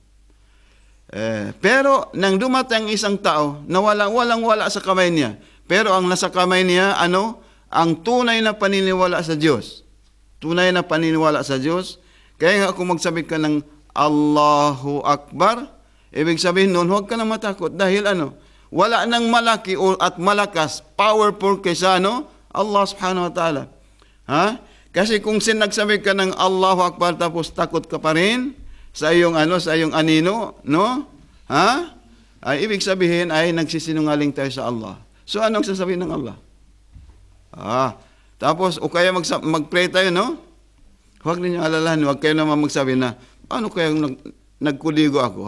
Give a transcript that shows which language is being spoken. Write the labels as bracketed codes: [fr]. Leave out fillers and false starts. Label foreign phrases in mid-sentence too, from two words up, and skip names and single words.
[tl] Pero nang dumating isang tao na walang-wala sa kamay niya, pero ang nasa kamay niya, ang tunay na paniniwala sa Diyos. Tunay na paniniwala sa Diyos. Kaya nga kung magsabi ka ng [ar] الله أكبر, [tl] ibig sabihin noon, huwag ka na matakot. Dahil wala nang malaki at malakas, powerful kaysa Allah [ar] سبحانه وتعالى. [tl] Kasi kung nagsabi ka ng [ar] الله أكبر [tl] tapos takot ka pa rin sa iyong anino, ay ibig sabihin ay nagsisinungaling tayo sa Allah. So anong sasabihin ng Allah? Tapos o kaya mag-pray tayo, Huwag ninyo alalahan, huwag kayo naman magsabi na, ano kaya nagkuligo ako?